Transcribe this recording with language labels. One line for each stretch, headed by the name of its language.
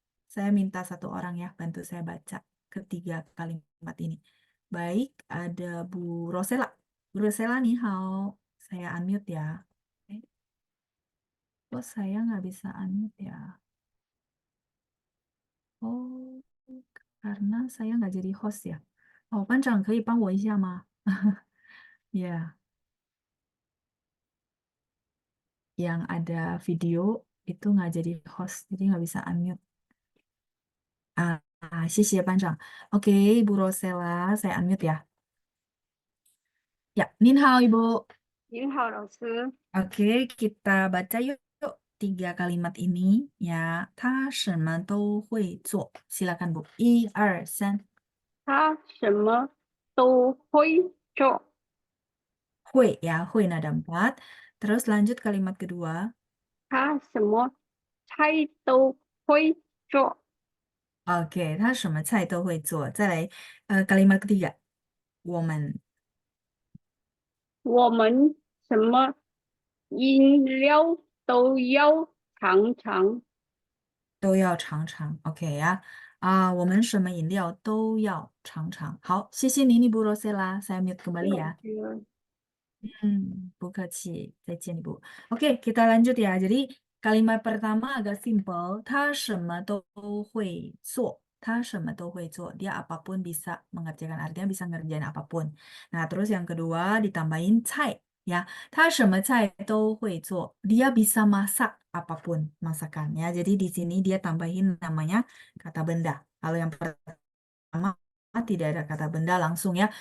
Indonesian: Saya minta satu orang ya, bantu saya baca ketiga kalimat ini. Baik, ada Bu Rosela. Bu Rosela nih, hao. Saya unmute ya. Kok saya nggak bisa unmute ya? Oh, karena saya nggak jadi host ya.
Chinese: Oh, 班长可以帮我一下吗？
Indonesian: Ya, yang ada video itu nggak jadi host, jadi nggak bisa unmute.
Chinese: 谢谢班长.
Indonesian: Oke, Ibu Rosela, saya unmute ya. Ya,
Chinese: Nin hao
Indonesian: Ibu.
Chinese: 您好，老师。
Indonesian: Oke, kita baca yuk tiga kalimat ini ya.
Chinese: 他什么都会做.
Indonesian: Silakan Bu.
Chinese: 1, 2, 3. 他什么都会做。
Indonesian: 会 ya, 会ada 4. Terus lanjut kalimat kedua.
Chinese: 他什么菜都会做。 Oke, 他什么菜都会做. 再来,
Indonesian: kalimat ketiga.
Chinese: 我们我们什么饮料都要尝尝。都要尝尝，OK 呀？我们什么饮料都要尝尝。好，谢谢你
Indonesian: Bu Rosela, saya mute kembali ya. Buka Ci,
Chinese: 再见
Indonesian: Bu. Oke, kita lanjut ya. Jadi kalimat pertama agak simple.
Chinese: 他什么都会做，他什么都会做.
Indonesian: Dia apapun bisa mengerjakan, artinya bisa ngerjain apapun. Nah, terus yang kedua ditambahin 菜 ya.
Chinese: 他什么菜都会做.
Indonesian: Dia bisa masak apapun masakannya. Jadi di sini dia tambahin namanya kata benda. Kalau yang pertama tidak ada kata benda langsung ya.